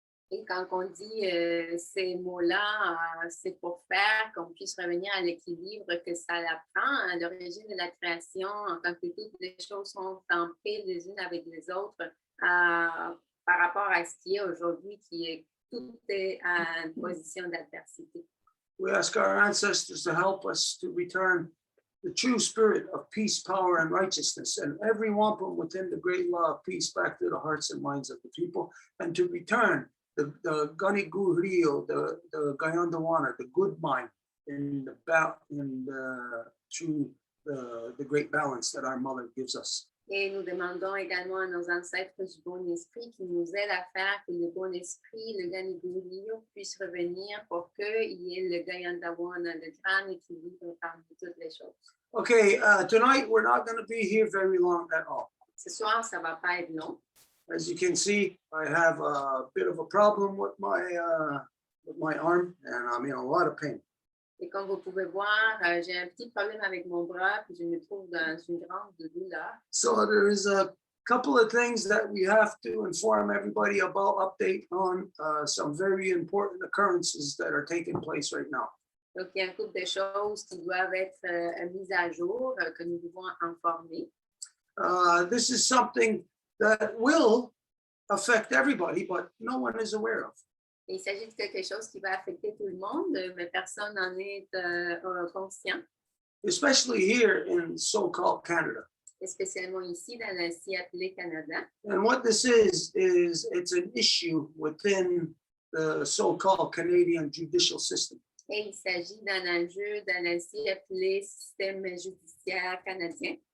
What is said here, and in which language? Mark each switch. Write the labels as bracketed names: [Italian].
[French] Et quand on dit ces mots-là, c'est pour faire qu'on puisse revenir à l'équilibre que ça apprend à l'origine de la création, en tant que toutes les choses sont en paix les unes avec les autres, par rapport à ce qui est aujourd'hui, qui est tout est à une position d'adversité. [English] We ask our ancestors to help us to return the true spirit of peace, power, and righteousness, and every wampum within the great law of peace back to the hearts and minds of the people, and to return the Gani Gu Rio, the Gayandawana, the good mind, in through the great balance that our mother gives us. [French] Et nous demandons également à nos ancêtres du bon esprit qui nous aident à faire que le bon esprit, le Ganigurio, puisse revenir pour qu'il y ait le Gayandawana, le grand équilibre parmi toutes les choses. [English] Okay, tonight we're not going to be here very long at all. [French] Ce soir, ça ne va pas être long. [English] As you can see, I have a bit of a problem with my arm, and I'm in a lot of pain. [French] Et comme vous pouvez voir, j'ai un petit problème avec mon bras, puis je me trouve dans une grande douleur. [English] So there is a couple of things that we have to inform everybody about, update on some very important occurrences that are taking place right now. [French] Donc, il y a un couple de choses qui doivent être mises à jour, que nous devons informer. [English] This is something that will affect everybody, but no one is aware of. [French] Et il s'agit de quelque chose qui va affecter tout le monde, mais personne n'en est conscient. [English] Especially here in so-called Canada. [French] Spécialement ici, dans le si appelé Canada. [English] And what this is it's an issue within the so-called Canadian judicial system. [French] Et il s'agit d'un enjeu dans le si appelé système judiciaire canadien.